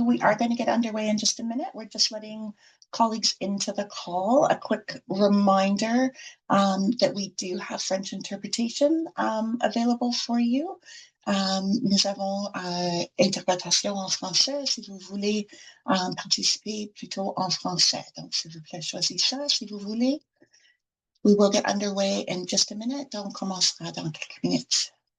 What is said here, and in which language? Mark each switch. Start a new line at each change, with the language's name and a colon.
English: We are going to get underway in just a minute. We're just letting colleagues into the call. A quick reminder that we do have French interpretation available for you.
French: Nous avons interprétation en français si vous voulez participer plutôt en français. Donc, s'il vous plaît, choisissez ça si vous voulez.
English: We will get underway in just a minute.
French: On commencera dans quelques minutes.